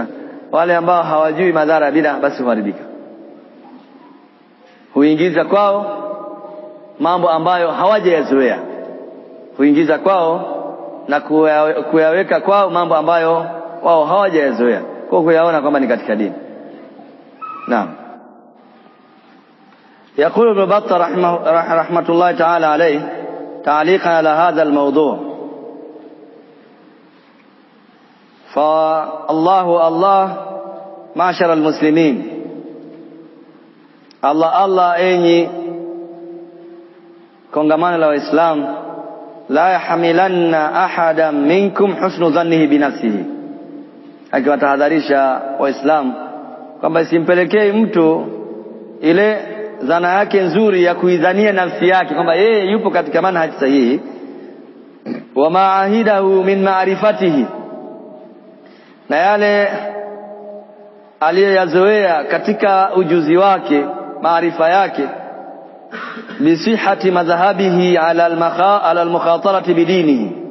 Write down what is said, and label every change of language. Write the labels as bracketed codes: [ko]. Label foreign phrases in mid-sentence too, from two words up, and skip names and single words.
[sw] Wale ambao hawajui madhara ya bid'ah basi huharibika, huingiza kwao mambo ambayo hawajayazoea, huingiza kwao na kuyaweka kwao mambo ambayo wao hawajayazoea, kwa kuyaona kwamba ni katika dini. Naam. [ar] يقول ابن بطة رحمة الله تعالى عليه تعليقا على هذا الموضوع: فالله معشر المسلمين، الله [sw] enyi kongamano la Waislamu, la [ar] يحملن أحدا منكم حسن ظنه بنفسه, [sw] akiwatahadharisha Waislamu kwamba isimpelekee mtu ile dhana yake nzuri ya kuidhania nafsi yake kwamba yeye yupo katika manhaji sahihi, [ar] وما عهده من معرفته, [sw] na yale aliyoyazoea katika ujuzi wake, maarifa yake, [ar] بصحة مذهبه على المخاطرة بدينه,